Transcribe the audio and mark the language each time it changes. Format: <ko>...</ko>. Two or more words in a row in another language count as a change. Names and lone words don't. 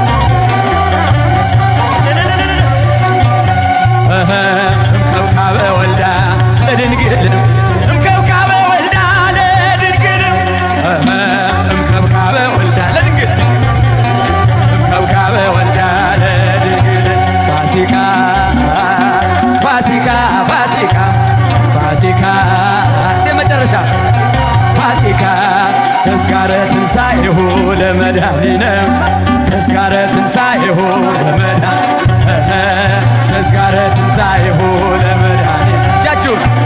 <gez>እምከብካበ ወልዳ ለድንግል እምከብካበ ወልዳ ለድንግል እምከብካበ ወልዳ ለድንግል እምከብካበ ወልዳ ለድንግል ፋሲካ ፋሲካ ፋሲካ ፋሲካ</gez> <am>እስቲ መጨረሻ</am> <gez>ፋሲካ ተስካረ ትንሣኤሁ ለመድኃኒነ ተስካረ ትንሣኤሁ ተስካረ ትንሣኤሁ ለመድኃኒነ እጃችሁን</gez>